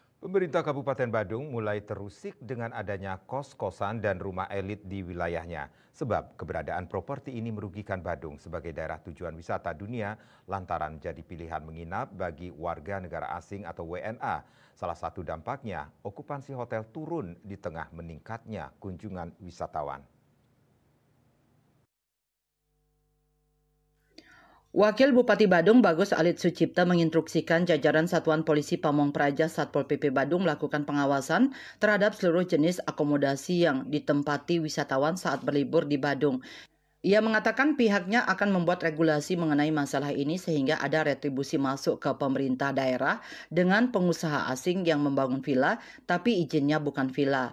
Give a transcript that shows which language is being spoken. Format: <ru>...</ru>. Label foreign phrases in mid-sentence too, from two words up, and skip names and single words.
<id>Pemerintah Kabupaten Badung mulai terusik dengan adanya kos-kosan dan rumah elit di wilayahnya. Sebab keberadaan properti ini merugikan Badung sebagai daerah tujuan wisata dunia lantaran jadi pilihan menginap bagi warga negara asing atau WNA. Salah satu dampaknya, okupansi hotel turun di tengah meningkatnya kunjungan wisatawan. Wakil Bupati Badung Bagus Alit Sucipta menginstruksikan jajaran Satuan Polisi Pamong Praja Satpol PP Badung melakukan pengawasan terhadap seluruh jenis akomodasi yang ditempati wisatawan saat berlibur di Badung. Ia mengatakan pihaknya akan membuat regulasi mengenai masalah ini sehingga ada retribusi masuk ke pemerintah daerah dengan pengusaha asing yang membangun villa tapi izinnya bukan villa.</id>